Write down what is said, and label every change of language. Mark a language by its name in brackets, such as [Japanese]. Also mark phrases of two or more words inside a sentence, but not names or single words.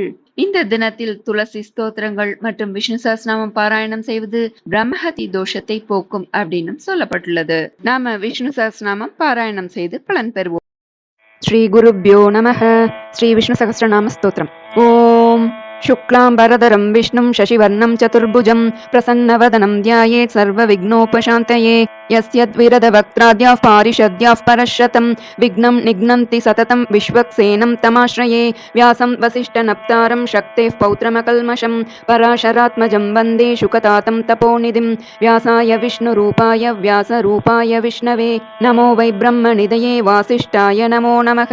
[Tamil] இந்த தினத்தில் துளசி ஸ்தோத்திரங்கள் மற்றும் விஷ்ணு சஹஸ்ரநாமம் பாராயணம் செய்வது பிரம்மஹத்தி தோஷத்தை போக்கும் அப்படின்னு சொல்லப்பட்டுள்ளது. நாம விஷ்ணு சஹஸ்ரநாமம் பாராயணம் செய்து பலன் பெறுவோம். [Sanskrit] श्री गुरुभ्यो नमः. ஸ்ரீ விஷ்ணு சஹஸ்ரநாம ஸ்தோத்திரம். ஓம் शुक्लाम्बरधरं विष्णुं शशिवर्णं चतुर्भुजं प्रसन्नवदनं ध्यायेत् सर्वविघ्नोपशान्तये यस्य द्विरदवक्त्राद्याः पारिषद्याः परश्शतं विघ्नं निघ्नन्ति सततं विश्वक्सेनं तमाश्रये व्यासं वसिष्ठनप्तारं शक्तेः पौत्रमकल्मषं पराशरात्मजं वन्दे शुकतातं तपोनिधिं व्यासाय विष्णुरूपाय व्यासरूपाय विष्णवे नमो वै ब्रह्मनिधये वासिष्ठाय नमो नमः